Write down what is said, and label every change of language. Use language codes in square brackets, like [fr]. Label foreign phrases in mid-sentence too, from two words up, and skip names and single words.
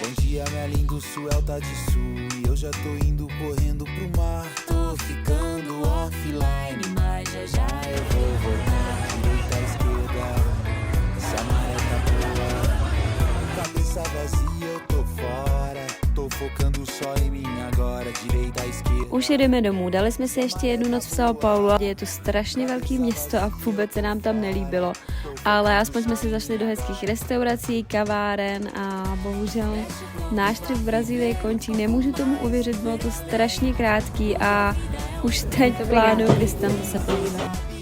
[pt] Bom dia, minha linda, o Suel tá de sul e eu já tô indo correndo pro mar. Tô ficando offline, mas já eu vou voltar. Direita, esquerda, se a maré tá boa. Cabeça vazia, eu tô fora. Tô focando só em mim agora. Direita, esquerda. [cs] Už jedeme domů, dali jsme si ještě jednu noc v São Paulo. Je to strašně velký město a vůbec se nám tam nelíbilo. Ale aspoň jsme si zašli do hezkých restaurací, kaváren a bohužel náš trip v Brazílii končí. Nemůžu tomu uvěřit, bylo to strašně krátký a už teď plánuju, kdy se tam zase podívat.